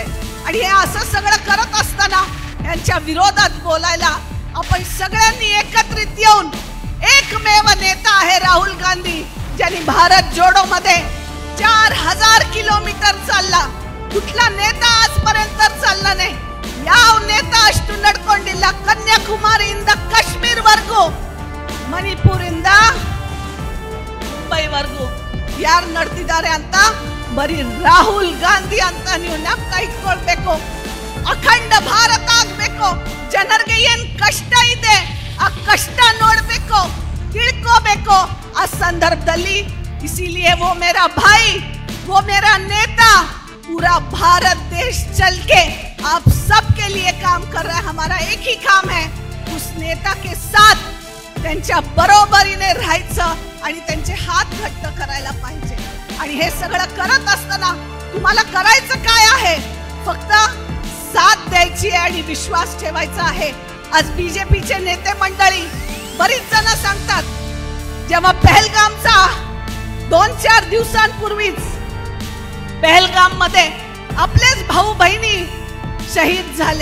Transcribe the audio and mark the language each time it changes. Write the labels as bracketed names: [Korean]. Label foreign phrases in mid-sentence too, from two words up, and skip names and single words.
[Marathi] आणि हे असं सगळं करत असताना यांच्या विरोधात बोलायला आपण सगळ्यांनी एकत्रित येऊन, एकमेव नेता आहे राहुल गांधी ज्यांनी भारत जोडो मध्ये 4000 किलोमीटर चालला। कुठला नेता आजपर्यंत चालला नाही। [Kannada] ಯಾವ ನೇತಾ ಅಷ್ಟು ನಡ್ಕೊಂಡಿಲ್ಲ? ಕನ್ಯಾಕುಮಾರಿಯಿಂದ ಕಾಶ್ಮೀರವರೆಗೂ, ಮಣಿಪುರದಿಂದ ಮುಂಬೈವರೆಗೂ ಯಾರು ನಡೆದಿದ್ದಾರೆ ಅಂತ ಬರೀ ರಾಹುಲ್ ಗಾಂಧಿ ಅಂತ ನೀವು ಜ್ಞಾಪಕ ಇಟ್ಕೊಳ್ಬೇಕು। ಅಖಂಡ ಭಾರತ ಆಗಬೇಕು। ಜನರಿಗೆ ಏನು ಕಷ್ಟ ಇದೆ ಆ ಕಷ್ಟ ನೋಡಬೇಕು, ತಿಳ್ಕೋಬೇಕು। ಆ ಸಂದರ್ಭದಲ್ಲಿ [Hindi] इसीलिए वो मेरा भाई, वो मेरा नेता पूरा भारत देश चल के आप सबके लिए काम कर रहा है। हमारा एक ही काम है, उस नेता के साथ [Marathi] त्यांच्या बरोबरीने राहायचं आणि त्यांचे हात घट्ट करायला पाहिजे। आणि हे सगळं करत असताना तुम्हाला करायचं काय आहे? फक्त साथ द्यायची आणि विश्वास ठेवायचा आहे। आज बीजेपीचे नेते मंडळी बरीच जण सांगतात, जेव्हा पहलगामचा 2-4 दिवसांपूर्वीच पहलगाम मध्ये आपलेच भाऊ बहिणी शहीद झाले।